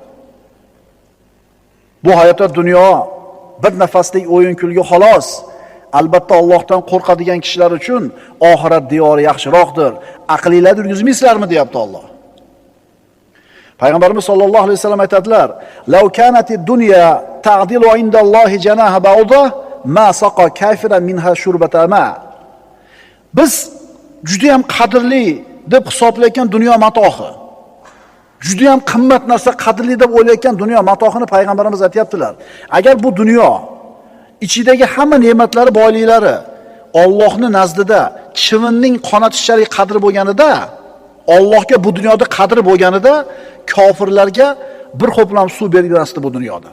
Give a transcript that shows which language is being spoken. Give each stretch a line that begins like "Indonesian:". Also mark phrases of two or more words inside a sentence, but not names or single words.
Uzbek: Bu hayotda dunyo bir nafaslik o'yin kulgi xolos. Albatta Allohdan qo'rqadigan kishilar uchun oxirat diyori yaxshiroqdir. Aqlingizda yurgizmaysizlarmi deyapti Alloh. Payg'ambarimiz
Arabic: صلى الله عليه وسلم
Uzbek: aytadilar:
Arabic: "لو كانت الدنيا تعدل عند الله جناح بعوضة ما سقى كافرا منها شربة ماء."
Uzbek: Biz juda ham qadrli deb hisoblayotgan dunyo matohi, juda ham qimmat narsa, qadrli deb o'ylayotgan dunyo matohini payg'ambarimiz aytayaptilar. Agar bu dunyo ichidagi hamma ne'matlari, boyliklari Allohning nazdida chivinning qonatishchalik qadri bo'lganida, Allohga bu dunyoda qadri bo'lganida, kofirlarga bir xo'plam suv bermasdi bu dunyodan.